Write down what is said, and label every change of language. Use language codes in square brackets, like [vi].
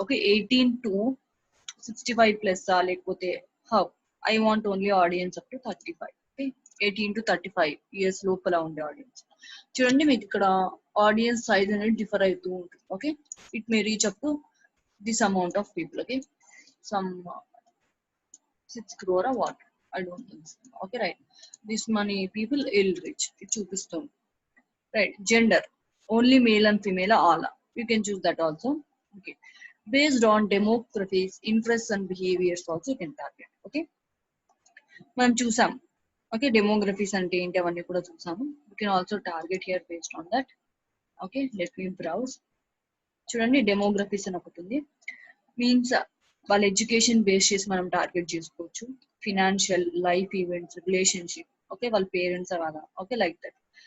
[en] Okay, 18 to 65 plus లేకపోతే how. I want only audience up to 35. Okay, 18 to 35 years [te] లోపల ఉండే [en] Audience. [te] చూడండి మీకు ఇక్కడ ఆడియన్స్ సైజ్ అనేది డిఫర్ అవుతూ ఉంటుంది. [en] Okay, it may reach up to this amount of people. Okay, some 6 crore or what, I don't think so. Okay, right, this many people will reach. It [te] చూపిస్తుంది. [en] Right, gender only male and female all. You can choose that also. Okay, based on demographies, interests and behaviors also you can target. [te] Okay, మనం చూసాం. [en] okay, demographics [te] అంటే ఏంటి అవన్నీ కూడా చూసాము. [en] You can also target here based on that. [te] Okay, [en] Let me browse. [te] చూడండి డెమోగ్రఫీస్ అని ఒకటి ఉంది. మీన్స్ వాళ్ళ ఎడ్యుకేషన్ బేస్ చేసి మనం టార్గెట్ చేసుకోవచ్చు. [en] Financial, life events, relationship. Okay, వాళ్ళ parents అలాగా. Okay, like that.